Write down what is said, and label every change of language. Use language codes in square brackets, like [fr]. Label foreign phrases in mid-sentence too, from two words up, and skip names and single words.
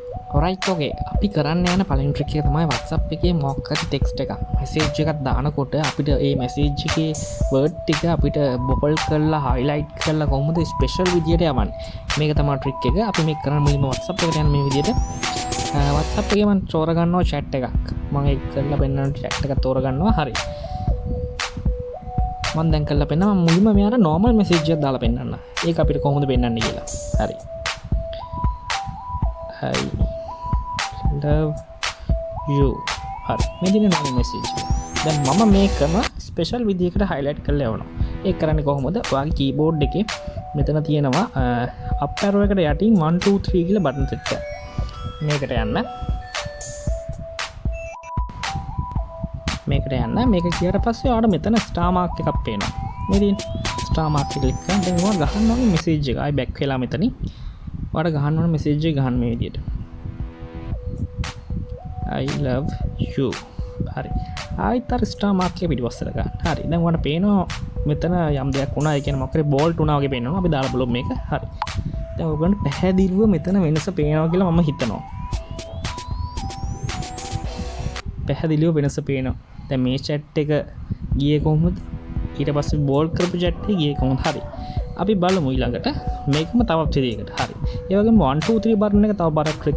[si] ඔරයිට් ඕකේ අපි කරන්න යන පළවෙනි ට්‍රික් එක තමයි WhatsApp එකේ මොකක් හරි ටෙක්ස්ට් එකක් මෙසේජ් එකක් දානකොට අපිට ඒ මෙසේජ් එකේ වර්ඩ් ටික අපිට බොබල් කරලා highlight කරලා කොහොමද ස්පෙෂල් විදියට යවන්නේ මේක තමයි ට්‍රික් එක අපි මේක කරන්න මුලින්ම WhatsApp එකට යන මේ විදියට WhatsApp එකේ මම තෝරගන්නවා chat එකක් මම ඒක කරලා පෙන්නන chat එක තෝරගන්නවා හරි මම දැන් කරලා පෙන්නනවා මුලින්ම මෙයාට [en] normal message [si] එකක් දාලා පෙන්නන්න ඒක අපිට කොහොමද පෙන්නන්නේ කියලා හරි [en] I love you [si] හරි මේ දින [en] normal message [si] දැන් මම මේක කරන ස්පෙෂල් විදියකට highlight කරලා යවනවා ඒක කරන්නේ කොහොමද ඔයාගේ keyboard එකේ මෙතන තියෙනවා [en] up arrow [si] එකට යටින් 1 2 3 කියලා [en] button set [si] එක මේකට යන්න මේක කියාට පස්සේ ඔයාලට මෙතන [en] star mark [si] එකක් පේනවා මේ දින [en] star mark [si] එක ක්ලික් කරන් දැන් ඔයා ගහන්න ඕනේ message එක ආයි back වෙලා මෙතනින් ඔයාලට ගහන්න ඕනේ message එක ගහන්න මේ විදියට [en] I love you [si] හරි ආයිත් අර [en] star mark [si] එක පිටිපස්සට ගන්න හරි දැන් ඔයාලට පේනවා මෙතන යම් දෙයක් වුණා ඒ කියන්නේ මොකක් හරි බෝල්ට් වුණා වගේ පේනවා අපි දාලා බලමු මේක හරි දැන් ඔයගොල්ලන්ට පැහැදිලිව මෙතන වෙනස පේනවා කියලා මම හිතනවා පැහැදිලිව වෙනස පේනවා දැන් මේ chat එක ගියේ කොහොමද ඊට පස්සේ බෝල්ට් කරපු chat එක ගියේ කොහොමද හරි අපි බලමු ඊළඟට මේකම තවත් විදියකට හරි ඒ වගේම 1 2 3 බටන් එක තව බරක් ක්ලික්